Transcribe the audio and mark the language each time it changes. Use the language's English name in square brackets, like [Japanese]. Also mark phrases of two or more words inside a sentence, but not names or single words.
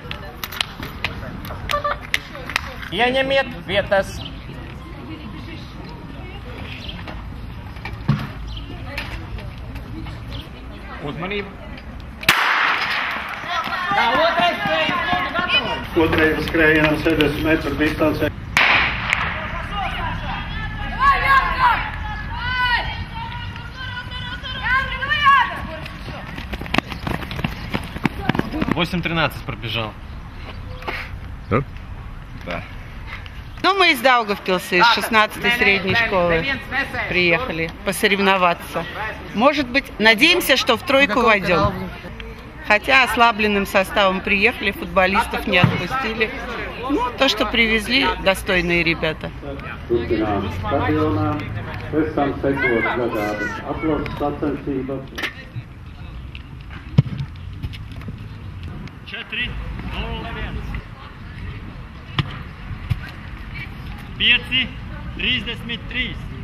[Latvian] Ieņemiet vietas! Uzmanību! Tā, otrais skrējiens, lūdzu, gatavojas! Otrajam skrējienam 60 metru distancē. [Russian] пробежал. Да? Да. Ну, мы из Даугавпилса, из 16-й средней школы приехали посоревноваться. Может быть, надеемся, что в тройку войдем. Хотя ослабленным составом приехали, футболистов не отпустили. Ну, то, что привезли, достойные ребята. [Latvian] Pieci, 33.